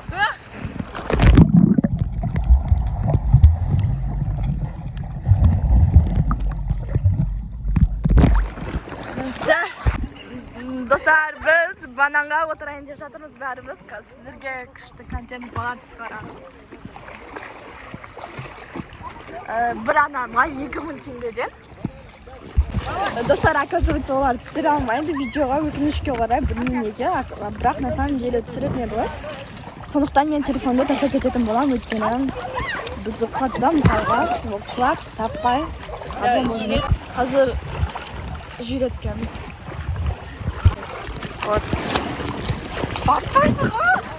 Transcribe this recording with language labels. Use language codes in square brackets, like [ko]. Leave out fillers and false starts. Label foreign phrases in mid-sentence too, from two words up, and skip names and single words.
[kk] Достар, біз бананға отырайын деп жатырмыз бәріміз. Сіздерге күшті контент болады шығарамыз. Бір анамға 2000 теңгеден. Достар, оказывается, олар түсіре алмайды видеоға, өкінішке орай, білмеймін неге, бірақ [ru] на самом деле [kk] түсіретін еді ғой. Сондықтан мен телефонды тастап кететін болам, өйткені бізді құлатса, мысалға, құлап, таппай, қазір жүйреткенбіз. Вот. Батпайсың ғой!